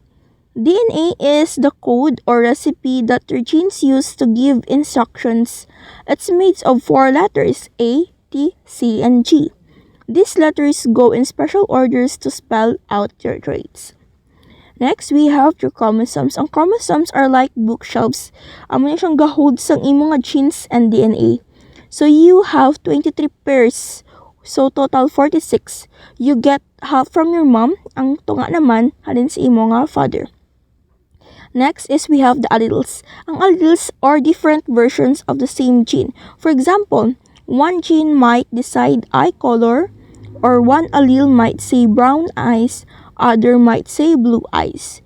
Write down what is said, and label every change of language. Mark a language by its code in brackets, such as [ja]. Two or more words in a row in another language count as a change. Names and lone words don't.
[en] DNA is the code or recipe that your genes use to give instructions. It's made of 4 letters, A, T, C, and G. These letters go in special orders to spell out your traits. Next, we have your chromosomes. Ang chromosomes are like bookshelves. [hil] Amo na siyang gahold sang imong [en] genes and DNA. So, you have 23 pairs. So, total 46. You get half from your mom. [hil] Ang tunga naman, halin sa imo nga father. [en] Next is we have the alleles. Ang alleles are different versions of the same gene. For example, one gene might decide eye color, or one allele might say brown eyes, other might say blue eyes.